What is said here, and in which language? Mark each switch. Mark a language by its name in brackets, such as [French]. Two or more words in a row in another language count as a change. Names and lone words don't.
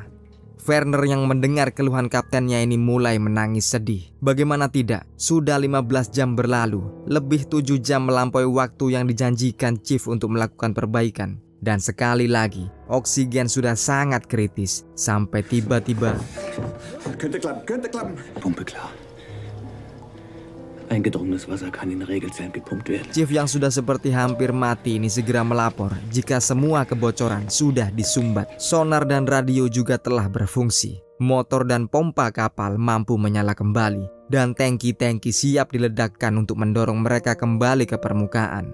[Indonesian] Werner yang mendengar keluhan kaptennya ini mulai menangis sedih. Bagaimana tidak, sudah 15 jam berlalu, lebih 7 jam melampaui waktu yang dijanjikan Chief untuk melakukan perbaikan. Dan sekali lagi, oksigen sudah sangat kritis sampai tiba-tiba [German] Könnte klappen. Pumpe klar. Eingedrungenes Wasser kann in Regelzellen gepumpt werden. [Indonesian] Chief yang sudah seperti hampir mati ini segera melapor jika semua kebocoran sudah disumbat. Sonar dan radio juga telah berfungsi. Motor dan pompa kapal mampu menyala kembali. Dan tangki-tangki siap diledakkan untuk mendorong mereka kembali ke permukaan.